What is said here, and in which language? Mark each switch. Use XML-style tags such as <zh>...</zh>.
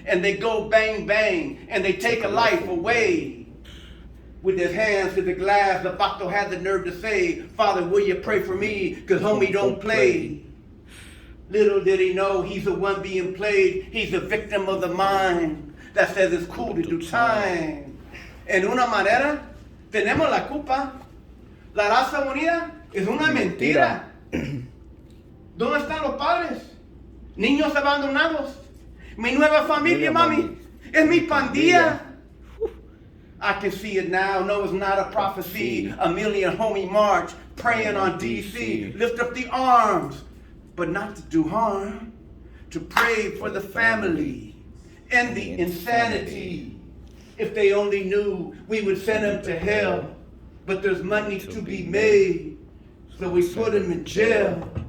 <en>And they go bang, bang, and they take a life away. With his hands to the glass, the Bato had the nerve to say, Father, will you pray for me, cause homie don't play. Little did he know he's the one being played. He's a victim of the mind that says it's cool to do time.</en> <es>En una manera, tenemos la culpa. La raza unida es una mentira. ¿Dónde están los padres? Niños abandonados. Mi nueva familia, mami, es mi pandilla.</es> <en>I can see it now. No, it's not a prophecy. A million homie march, praying on DC. Lift up the arms. But not to do harm, to pray for the family and the insanity. If they only knew, we would send them to hell, but there's money to be made, so we put them in jail.</en>